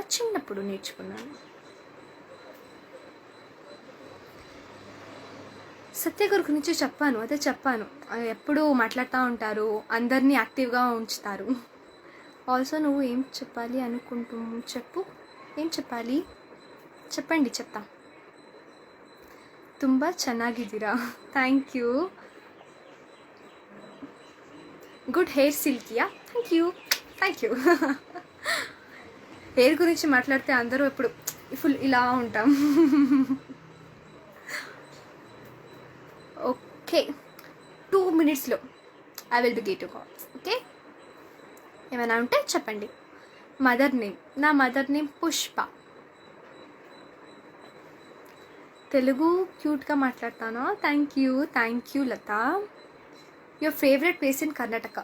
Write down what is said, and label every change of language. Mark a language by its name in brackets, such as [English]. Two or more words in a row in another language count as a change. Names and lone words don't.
[Telugu] చిన్నప్పుడు నేర్చుకున్నాను. సత్య గారి గురించి చెప్పాను, అదే చెప్పాను, ఎప్పుడు మాట్లాడుతూ ఉంటారు, అందరినీ యాక్టివ్గా ఉంచుతారు. ఆల్సో నువ్వు ఏం చెప్పాలి చెప్పు, ఏం చెప్పాలి చెప్పండి, చెప్తా. [Kannada] ತುಂಬ ಚೆನ್ನಾಗಿದ್ದೀರಾ, [English] Thank you. Good hair silkiya, thank you. [Telugu] హెయిర్ గురించి మాట్లాడితే అందరూ ఎప్పుడు ఫుల్ ఇలా ఉంటాం. [English] Okay, 2 minutesలో I will be get to calls. [Telugu] ఓకే, ఏమైనా ఉంటే చెప్పండి. [English] mother name, [Telugu] నా [English] mother name [Telugu] పుష్ప. తెలుగు క్యూట్గా మాట్లాడతాను. [English] Thank you Latha. Your favorite place in Karnataka?